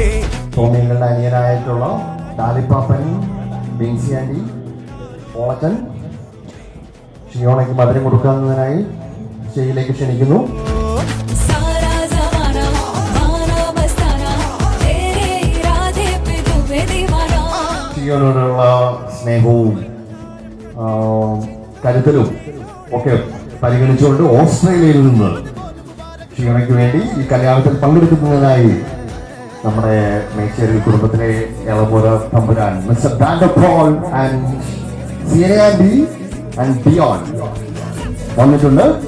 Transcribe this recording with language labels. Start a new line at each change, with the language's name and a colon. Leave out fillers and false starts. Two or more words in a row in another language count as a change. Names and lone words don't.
Malayalam: ടോമിങ്ങളുടെ അനിയനായിട്ടുള്ള ഡാലിപ്പാപ്പൻ ബിൻസി ആൻറ്റി ഓളച്ചൻ ഷിയോണയ്ക്ക് മധുരം കൊടുക്കുന്നതിനായി സ്റ്റേജിലേക്ക് ക്ഷണിക്കുന്നു.
Hindi: सारा ज़माना माना मस्ताना तेरे इरादे पे तू मैं दीवाना
Malayalam: ഷിയോനോടുള്ള സ്നേഹവും കരുതലും ഒക്കെ പരിഗണിച്ചുകൊണ്ട് ഓസ്ട്രേലിയയിൽ നിന്ന് ഷിയോണയ്ക്ക് വേണ്ടി ഈ കല്യാണത്തിൽ പങ്കെടുക്കുന്നതിനായി നമ്മുടെ മേച്ചേരി കുടുംബത്തിലെ എളമുറ തമ്പുരാൻ മിസ്റ്റർ ഡാൻഡർ പോൾ ആൻഡ് സിയന ആൻഡി ആൻഡ് ബിയോൺ വന്നിട്ടുണ്ട്.